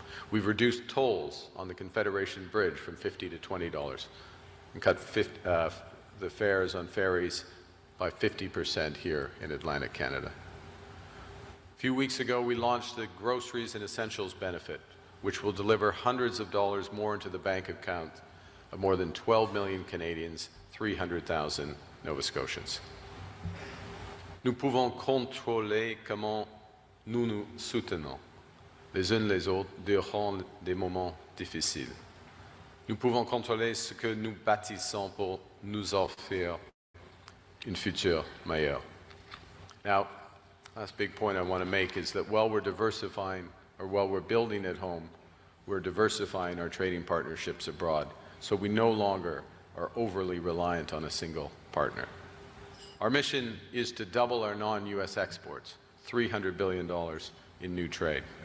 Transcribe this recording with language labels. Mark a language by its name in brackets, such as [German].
[English] We've reduced tolls on the Confederation Bridge from $50 to $20 and cut the fares on ferries by 50% here in Atlantic Canada. A few weeks ago, we launched the Groceries and Essentials benefit, which will deliver hundreds of dollars more into the bank account of more than 12 million Canadians, 300,000 Nova Scotians. [French] Nous pouvons contrôler comment nous nous soutenons les uns les autres durant des moments difficiles. Nous pouvons contrôler ce que nous bâtissons pour nous offrir une future meilleure. [English] Now, last big point I want to make is that while we're diversifying, or while we're building at home, we're diversifying our trading partnerships abroad, so we no longer are overly reliant on a single partner. Our mission is to double our non-US exports, $300 billion in new trade.